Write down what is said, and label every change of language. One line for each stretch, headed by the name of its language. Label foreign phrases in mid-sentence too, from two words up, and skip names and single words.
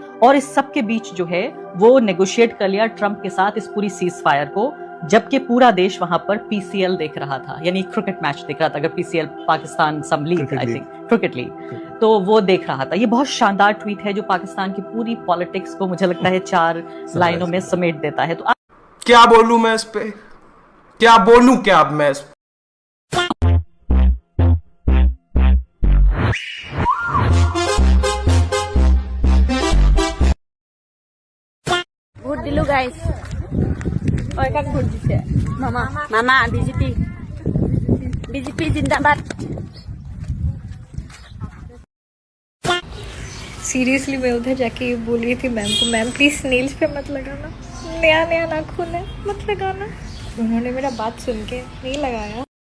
Hindi: और इस सब के बीच जो है वो नेगोशिएट कर लिया ट्रंप के साथ इस पूरी
English: cease fire
Hindi: को, जबकि पूरा देश वहां पर PCL देख रहा था, यानी
English: cricket match
Hindi: देख रहा था। अगर PCL पाकिस्तान
English: some league I think cricket league,
Hindi: तो वो देख रहा था। ये बहुत शानदार ट्वीट है जो पाकिस्तान की पूरी पॉलिटिक्स को मुझे लगता है 4 लाइनों में समेट देता है। तो क्या बोलूं मैं इस पे, क्या बोलूं क्या अब मैं इस
Assamese: ভোট দিলো গাইস। और কাক ভোট দিছে মামা মামা
Hindi: बीजेपी जिंदाबाद। सीरियसली मैं उधर जाके बोल रही थी मैम को,
English: ma'am please
Hindi: नेल्स पे मत लगाना, नया नाखून है मत लगाना। उन्होंने मेरा बात सुन के नहीं लगाया।